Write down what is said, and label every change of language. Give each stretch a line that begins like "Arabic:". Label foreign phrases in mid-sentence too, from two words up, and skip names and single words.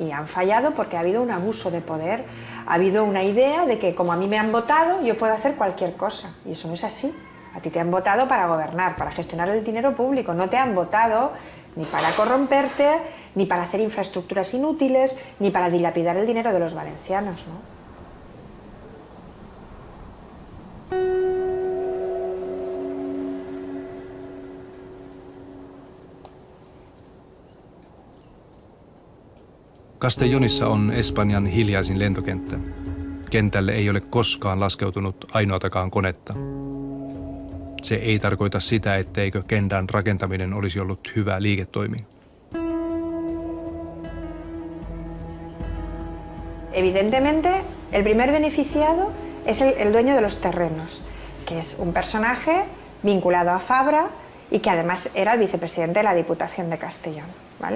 Spanish: Y han fallado porque ha habido un abuso de poder, ha habido una idea de que como a mí me han votado, yo puedo hacer cualquier cosa. Y eso no es así. A ti te han votado para gobernar, para gestionar el dinero público. No te han votado ni para corromperte, ni para hacer infraestructuras inútiles, ni para dilapidar el dinero de los valencianos, ¿no?
Finnish: Castellonissa on Espanjan hiljaisin lentokenttä. Kentälle ei ole koskaan laskeutunut ainoatakaan konetta. Se ei tarkoita sitä, etteikö kentän rakentaminen olisi ollut hyvä liiketoimi.
Spanish: Evidentemente, el primer beneficiado es el dueño de los terrenos, que es un personaje vinculado a Fabra y que además era el vicepresidente de la Diputación de Castellón, ¿vale?